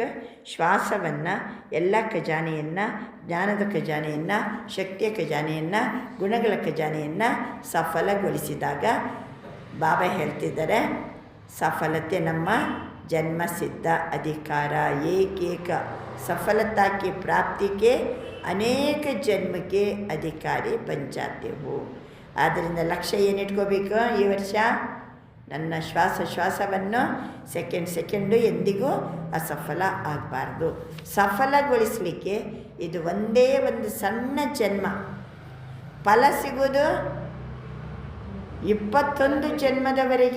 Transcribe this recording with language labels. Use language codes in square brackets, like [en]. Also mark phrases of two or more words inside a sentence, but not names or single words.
[kn] ಶ್ವಾಸವನ್ನು, ಎಲ್ಲ ಖಜಾನೆಯನ್ನು, ಜ್ಞಾನದ ಖಜಾನೆಯನ್ನು, ಶಕ್ತಿಯ ಖಜಾನೆಯನ್ನು, ಗುಣಗಳ ಖಜಾನೆಯನ್ನು ಸಫಲಗೊಳಿಸಿದಾಗ ಬಾಬಾ ಹೇಳ್ತಿದ್ದಾರೆ ಸಫಲತೆ ನಮ್ಮ ಜನ್ಮಸಿದ್ಧ ಅಧಿಕಾರ. [hi] ಏಕೇಕ सफलता की प्राप्ति के अनेक जन्म के अधिकारी बन जाते हो. [kn] ಆದ್ದರಿಂದ ಲಕ್ಷ್ಯ ಏನಿಟ್ಕೋಬೇಕು? ಈ ವರ್ಷ ನನ್ನ ಶ್ವಾಸವನ್ನು ಸೆಕೆಂಡು ಎಂದಿಗೂ ಅಸಫಲ ಆಗಬಾರ್ದು. ಸಫಲಗೊಳಿಸಲಿಕ್ಕೆ ಇದು ಒಂದೇ ಒಂದು ಸಣ್ಣ ಜನ್ಮ. ಫಲ ಸಿಗೋದು 21 ಜನ್ಮದವರೆಗೆ.